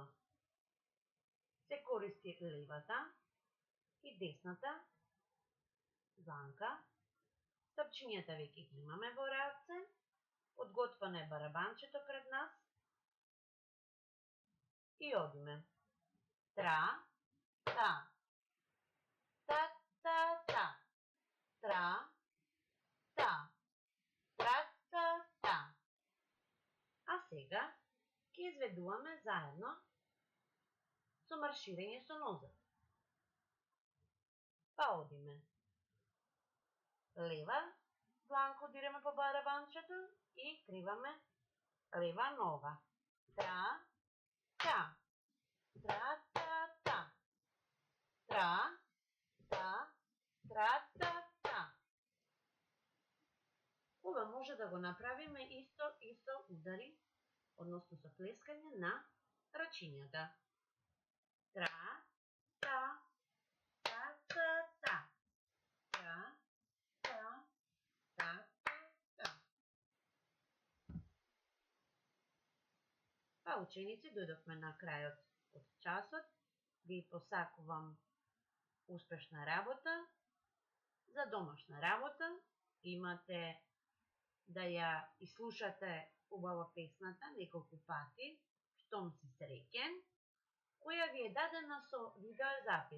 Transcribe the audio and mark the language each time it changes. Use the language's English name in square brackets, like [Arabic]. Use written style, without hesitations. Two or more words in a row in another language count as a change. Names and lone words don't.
[Macedonian] Се користи левата и десната дланка. Тапчињата веќе ги имаме во раце. Подготвено е барабанчето пред нас. И одиме. Тра, та. Та, та, та. Тра, та. Тра, та, та. А сега ќе изведуваме заедно со марширање со нозете. Па одиме. Лева, дланко диреме по барабанчето и криваме лева нога. Тра, та. Тра, та, та. Тра, та, тра, та, та. Ова може да го направиме исто удари, односно со плескање на рачињата. Тра, та, та, та, та. Тра, та, та, та, та. Па, ученици, дојдовме на крајот од часот. Ви посакувам успешна работа. За домашна работа имате да ја ислушате убаво песната неколку пати, штом си среќен, која ви е дадена со видеозапис.